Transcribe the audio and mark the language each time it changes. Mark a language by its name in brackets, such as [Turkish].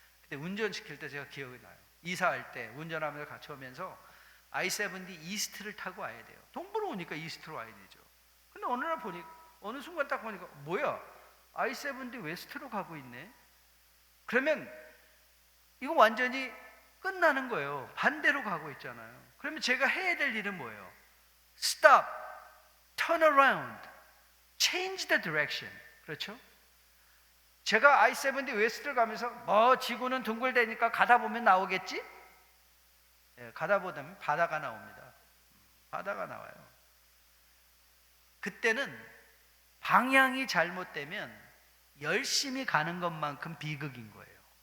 [Korean] 그때 운전시킬 때 제가 기억이 나요. 이사할 때 운전하면서 같이 오면서 I-70 이스트를 타고 와야 돼요. 동부로 오니까 이스트로 와야 되죠. 근데 어느 날 보니까, 어느 순간 딱 보니까 뭐야? I-70 웨스트로 가고 있네. 그러면 이거 완전히 끝나는 거예요. 반대로 가고 있잖아요. 그러면 제가 해야 될 일은 뭐예요? [English] Stop, turn around, change the direction. [Korean] 그렇죠? 제가 I-70 웨스트를 가면서 지구는 둥글대니까 가다 보면 나오겠지? 예, 가다 보면 바다가 나옵니다. 바다가 나와요. 그때는 방향이 잘못되면 열심히 가는 것만큼 비극인 거예요.